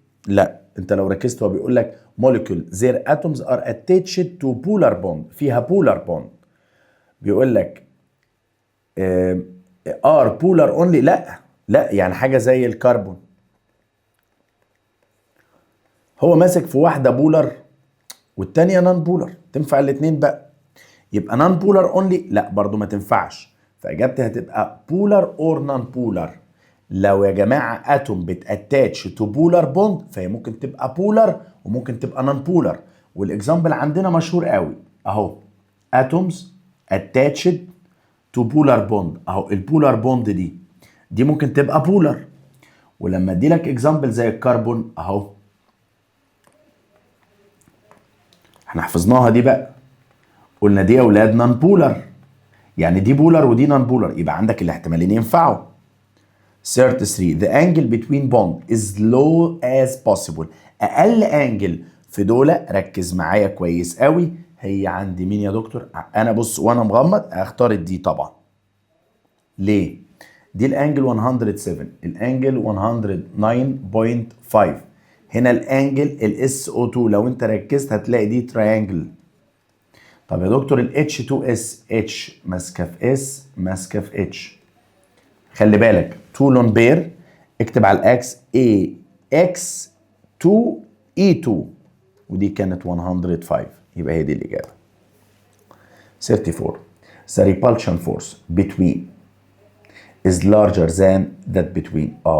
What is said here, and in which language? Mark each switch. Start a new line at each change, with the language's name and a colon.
Arabic: لا انت لو ركزت هو بيقول لك
English: molecule their atoms are attached to polar bond،
Arabic: فيها polar bond. بيقول لك
English: are polar only.
Arabic: لا يعني حاجة زي الكربون، هو ماسك في واحدة بولر والتانية نون بولر، تنفع الاتنين بقى. يبقى نون بولر اونلي لا برضو ما تنفعش، فاجابتي هتبقى بولر اور نون بولر. لو يا جماعة اتوم بتاتاتش تو بولر بوند فهي ممكن تبقى بولر وممكن تبقى نون بولر. والاكزامبل عندنا مشهور قوي اهو، اتومز اتاتشد تو بولر بوند اهو. البولر بوند دي دي ممكن تبقى بولر. ولما ادي لك اكزامبل زي الكربون اهو، احنا حفظناها دي بقى، قلنا دي يا اولاد نون بولر، يعني دي بولر ودي نون بولر، يبقى عندك الاحتمالين ينفعوا.
English: 33 the angle between bond is low as possible.
Arabic: اقل انجل في دول، ركز معايا كويس قوي، هي عندي مين يا دكتور؟ انا بص وانا مغمض اختار الدي طبعا. ليه؟ دي الانجل 107، الانجل 109.5. هنا الانجل الاس او 2 لو انت ركزت هتلاقي دي تراينجل. طب يا دكتور الاتش 2 اس، اتش ماسكه في اس ماسكه في اتش. خلي بالك 2 لون بير، اكتب على الاكس اي اكس 2 اي 2، ودي كانت 105، يبقى هي دي الاجابه.
English: 34 the repulsion force between is larger than that between.